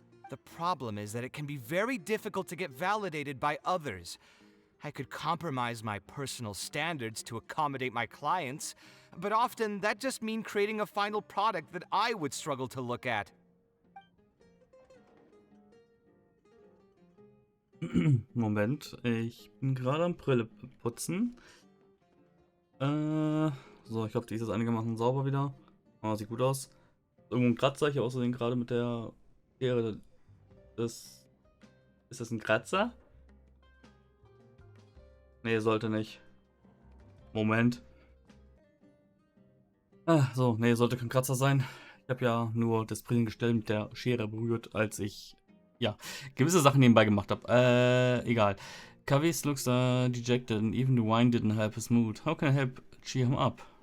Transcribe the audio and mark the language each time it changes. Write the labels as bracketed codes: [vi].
[en] The problem is that it can be very difficult to get validated by others. I could compromise my personal standards to accommodate my clients, but often that just means creating a final product that I would struggle to look at. [de] Moment, ich bin gerade am Brille putzen. So, ich glaube, die ist jetzt einigermaßen sauber wieder. Oh, sieht gut aus. Irgendwo ein Kratzer, ich habe außerdem gerade mit der Schere. Ist das ein Kratzer? Nee, sollte nicht. Moment. So, nee, sollte kein Kratzer sein. Ich habe ja nur das Brillengestell mit der Schere berührt, als ich, ja, gewisse Sachen nebenbei gemacht habe. Egal. [en] Kavis looks dejected and even the wine didn't help his mood. How can I help cheer him up?